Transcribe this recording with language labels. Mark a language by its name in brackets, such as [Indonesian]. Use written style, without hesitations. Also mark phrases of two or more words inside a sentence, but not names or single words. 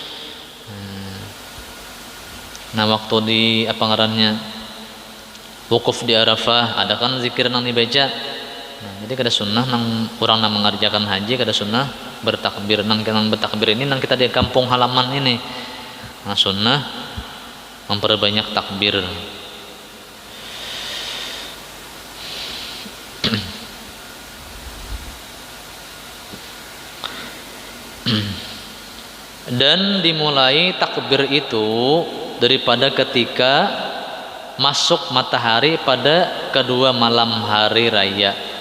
[Banjar] Nah, waktu di apa ngarannya wukuf di Arafah, ada kan zikir nang dibaca. Nah, jadi kada sunnah nang orang nang mengerjakan haji kada sunnah bertakbir. Nang bertakbir ini nang kita di kampung halaman ini. Nah, sunnah memperbanyak takbir. Dan dimulai takbir itu daripada ketika masuk matahari pada kedua malam hari raya.